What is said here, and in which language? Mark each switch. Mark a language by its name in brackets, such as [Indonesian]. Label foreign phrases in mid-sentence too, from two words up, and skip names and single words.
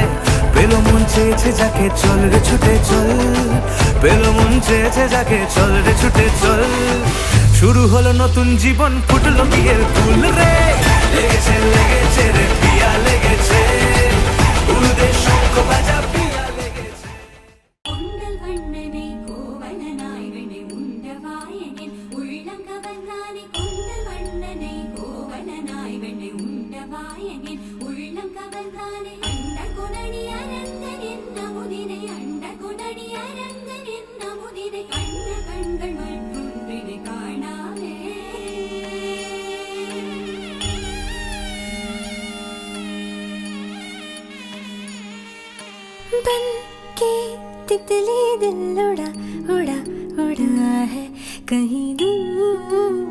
[Bangla] পেল মন চেয়েছে যাকে চল রে ছুটে চল, পেল মন চেয়েছে যাকে চল রে ছুটে চল। শুরু হলো নতুন জীবন ফুটলো বিয়ের ফুল রে, লেগেছে লেগেছে রে পিয়া লেগেছে, উলুদে শঙ্খ বাজা পিয়া লেগেছে। [Tamil] உண்டல் வண்ணனை கோவலனாய் வினை உண்டவாயனின் உள்ளங்கவர்ந்தானே, கொண்டல் வண்ணனை கோவலனாய் வினை உண்டவாயனின் உள்ளங்கவர்ந்தானே. அண்ட குணடி அரங்கன் என்ன முதிரை, அண்ட குணடி அரங்கன் என்ன முதிரை, கண்ட கண்கள் மற்றொன்றினை காணாமே. [Hindi] बन के तितली दिल उड़ा उड़ा उड़ा है कहीं दूर।